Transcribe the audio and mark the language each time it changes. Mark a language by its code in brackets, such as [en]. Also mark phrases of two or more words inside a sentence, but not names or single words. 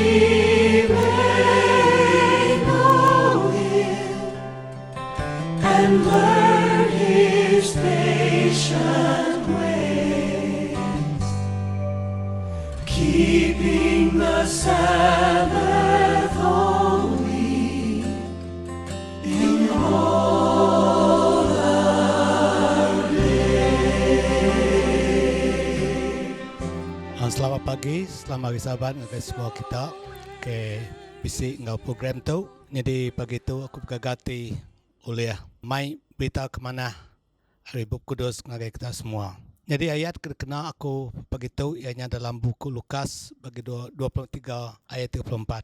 [en] and learn His patient ways, keeping the Sabbath holy in all our days. [iba] Selamat pagi, selamat hari Sabat dengan semua kita ke bisi ngau program tu. Jadi pagi tu aku berkagati oleh mai berita ke mana hari Bapa Kudus ngagai kita semua. Jadi ayat kena aku pagi tu ianya dalam buku Lukas bagi 23 ayat 34.